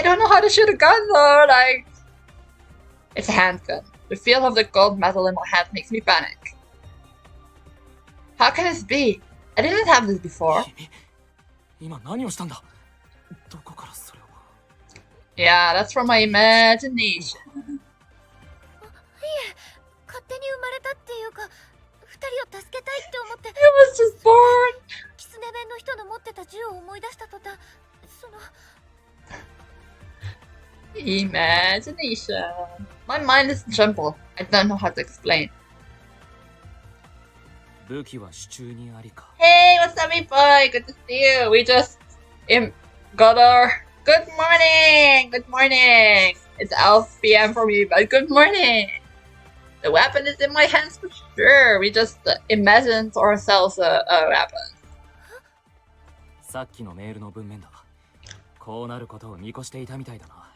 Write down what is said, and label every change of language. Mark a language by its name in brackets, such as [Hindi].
[English] I don't know how to shoot a gun though. Like, it's a handgun. The feel of the cold metal in my hand makes me panic. How can this be? I didn't have this before. [Japanese] 今何をしたんだ。どこからそれを。 [English] Yeah, that's from my imagination. [Japanese] 勝手に生まれたっていうか、二人を助けたいって思って。 [English] I was just born. [Japanese] キツネ弁の人の持ってた銃を思い出した途端、その。 [English] Imagination. My mind is jumbled. I don't know how to explain. [Japanese] 武器は手中にありか。 [English] Hey, what's up, boy? Good to see you. We just got our good morning. Good morning. It's 12 p.m. for me, but good morning. The weapon is in my hands for sure. We just imagined ourselves a weapon. [Japanese] さっきのメールの文面だ。こうなることを見越していたみたいだな。